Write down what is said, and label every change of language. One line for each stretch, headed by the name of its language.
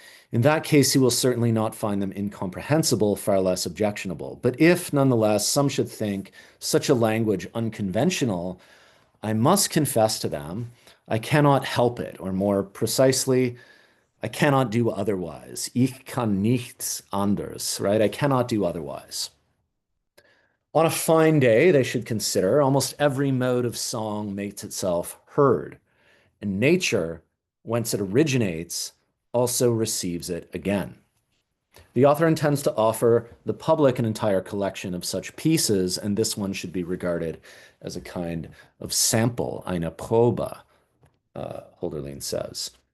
English: In that case, he will certainly not find them incomprehensible, far less objectionable. But if, nonetheless, some should think such a language unconventional, I must confess to them, I cannot help it, or more precisely, I cannot do otherwise.
German: Ich kann nichts anders, right?
English: I cannot do otherwise. On a fine day, they should consider almost every mode of song makes itself heard, and nature, whence it originates, also receives it again. The author intends to offer the public an entire collection of such pieces, and this one should be regarded as a kind of sample, eine Probe, Holderlin says.